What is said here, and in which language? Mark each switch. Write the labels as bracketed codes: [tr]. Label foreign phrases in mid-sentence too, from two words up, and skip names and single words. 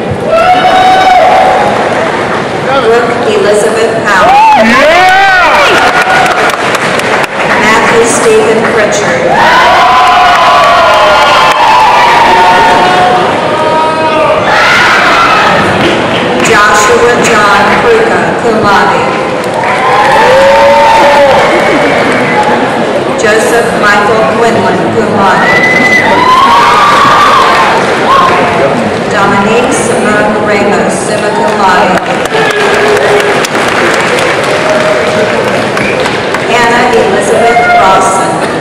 [en] Brooke Elizabeth Powell. Matthew Stephen Pritchard. Joshua John Kruka, [la] cum laude. [en] Joseph Michael Quinlan, [la] cum laude. [en] Dominique Simone Ramos, [la] summa cum laude. [en] Anna Elizabeth Rawson.